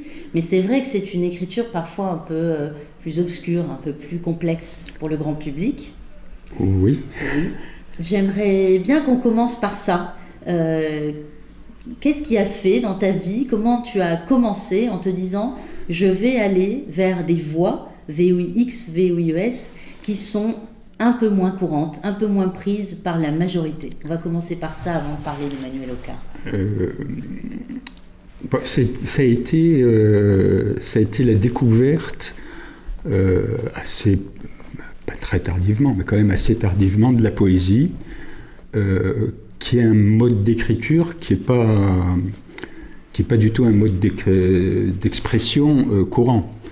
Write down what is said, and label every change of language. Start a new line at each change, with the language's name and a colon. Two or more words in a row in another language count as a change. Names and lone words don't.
French: Mais c'est vrai que c'est une écriture parfois un peu plus obscure, un peu plus complexe pour le grand public. Oui. J'aimerais bien qu'on commence par ça. Qu'est-ce qui a fait dans ta vie? Comment tu as commencé en te disant « je vais aller vers des voies, V-O-I-X, V-O-I-E-S, qui sont un peu moins courantes, un peu moins prises par la majorité ». On va commencer par ça avant de parler d'Emmanuel Aucard. Ça a été la découverte assez, pas très tardivement, mais quand même assez tardivement de la poésie, qui est un mode d'écriture qui n'est pas du tout un mode d'expression courant.